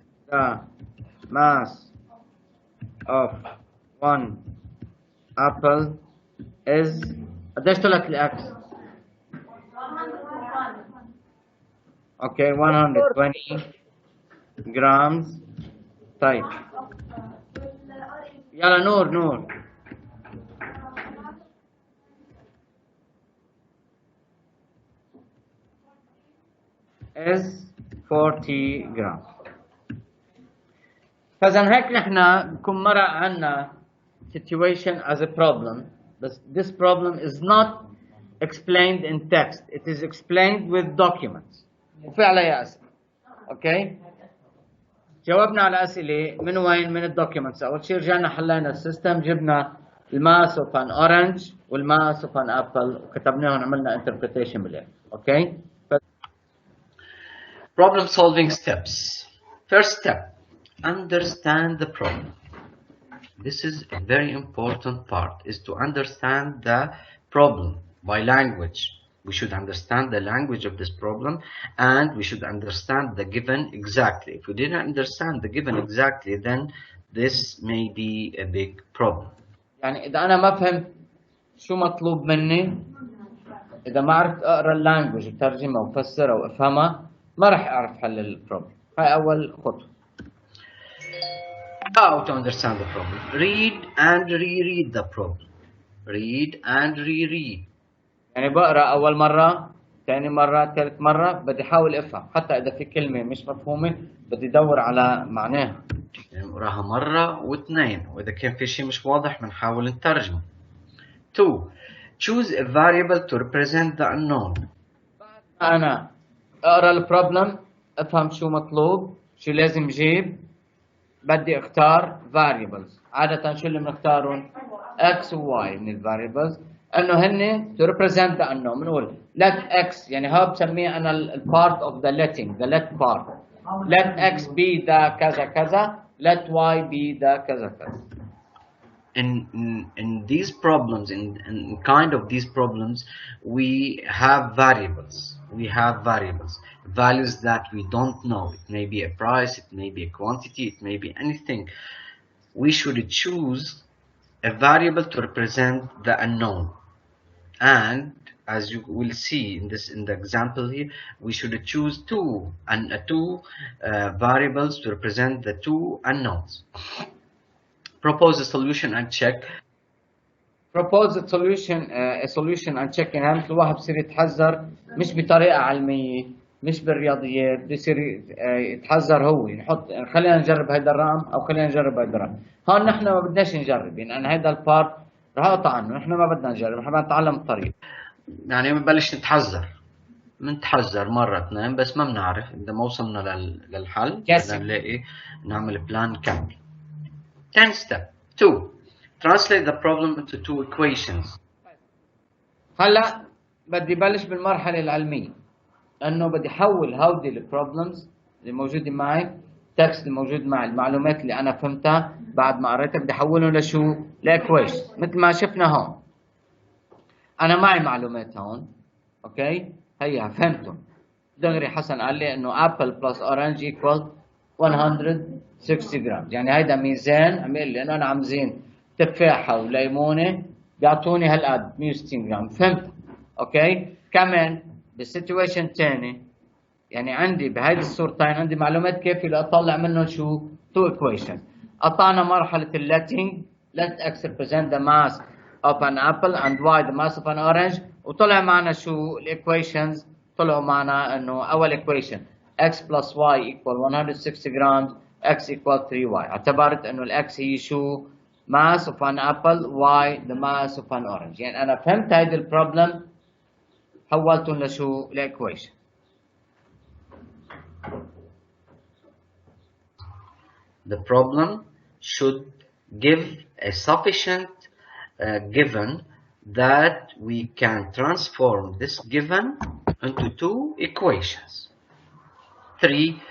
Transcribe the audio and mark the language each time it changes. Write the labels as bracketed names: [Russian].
[English] the mass of one apple is [Arabic] قديش طلعت الاكس؟ اوكي [English] 120 grams. [Arabic] طيب يلا نور [English] is 40 grams. [Arabic] فإذا هيك نحن بكون مرق عنا [English] situation as a problem. This problem is not explained in text. It is explained with documents. [Arabic] وفي عليها أسئلة. اوكي جاوبنا على أسئلة من وين؟ من الدوكيومنتس. أول شيء رجعنا حلينا السيستم، جبنا الماس اوف ان اورنج والماس اوف ان ابل وكتبناهم عملنا انتربريتيشن بالاخر. [English] Okay problem solving steps. First step, understand the problem. This is a very important part, is to understand the problem by language. We should understand the language of this problem, and we should understand the given exactly. If we didn't understand the given exactly, then this may be a big problem. [Arabic] يعني إذا أنا ما فهمت شو مطلوب مني، إذا ما عرفت أقرأ اللانجوج وترجمها وفسرها وأفهمها، ما راح أعرف حل البروبلم. هاي أول خطوة. [English] How to understand the problem? Read and reread the problem. Read and reread. [Arabic] يعني بقرأ أول مرة، ثاني مرة، ثالث مرة، بدي أحاول أفهم، حتى إذا في كلمة مش مفهومة بدي أدور على معناها. يعني نقراها مرة واثنين، وإذا كان في شيء مش واضح بنحاول نترجمه. [English] 2. Choose a variable to represent the unknown. [Arabic] أنا أقرأ البروبلم، أفهم شو مطلوب، شو لازم جيب، بدي أختار [English] variables. [Arabic] عادة شو اللي بنختارهم؟ X و Y من variables، إنه هن [English] to represent the unknown. بنقول let X، [Arabic] يعني هذا بسميه أنا [English] part of the letting، the let part. Let X be the [Arabic] كذا كذا، [English] let Y be the كذا كذا. In these problems, in kind of these problems, we have variables. We have variables, values that we don't know. It may be a price, it may be a quantity, it may be anything. We should choose a variable to represent the unknown. And as you will see in the example here, we should choose two variables to represent the two unknowns. Propose a solution and check. Propose a solution and check. [Arabic] يعني مثل الواحد بصير يتحذر، مش بطريقة علمية، مش بالرياضيات، بصير يتحذر هو نحط خلينا نجرب هيدا الرقم أو خلينا نجرب هيدا الرقم. هون نحن ما بدناش نجرب، يعني أنا هيدا البارت رح أقطع عنه، نحن ما بدنا نجرب، نحن بدنا نتعلم الطريقة. يعني بنبلش نتحذر مرة اثنين، بس ما بنعرف إذا ما وصلنا للحل بدنا نلاقي نعمل بلان كامل. [English] 10 step 2. Translate the problem into 2 equations. [Arabic] هلا بدي بلش بالمرحلة العلمية، لأنه بدي أحول هودي البروبلمز اللي موجودة معي، التكست اللي موجود معي، المعلومات اللي أنا فهمتها بعد ما قريتها، بدي أحولهم لشو؟ لإكويشن. مثل ما شفنا هون، أنا معي معلومات هون، أوكي؟ هيها فهمتهم. دغري حسن قال لي إنه [English] apple plus orange equal 160 [Arabic] جرام، يعني هيدا ميزان عم يقول لي إنه أنا عم زين تفاحة وليمونة بيعطوني هالقد 160 جرام، فهمت؟ أوكي؟ كمان بالسيتويشن الثاني، يعني عندي بهيدي الصورتين عندي معلومات كافية لأطلع منهم شو؟ [English] 2 equations. [Arabic] قطعنا مرحلة [English] letting، let X represent the mass of an apple and Y the mass of an orange، [Arabic] وطلع معنا شو [English] equations؟ [Arabic] طلعوا معنا إنه أول [English] equation X plus Y equal 160 grams، X equal 3Y. [Arabic] اعتبرت إنه الX هي شو؟ [English] mass of an apple، Y the mass of an orange. [Arabic] يعني أنا فهمت هيدي البروبلم، حولتهم لشو؟ لإكويشن. [English] The problem should give a sufficient given that we can transform this given into 2 equations. 3.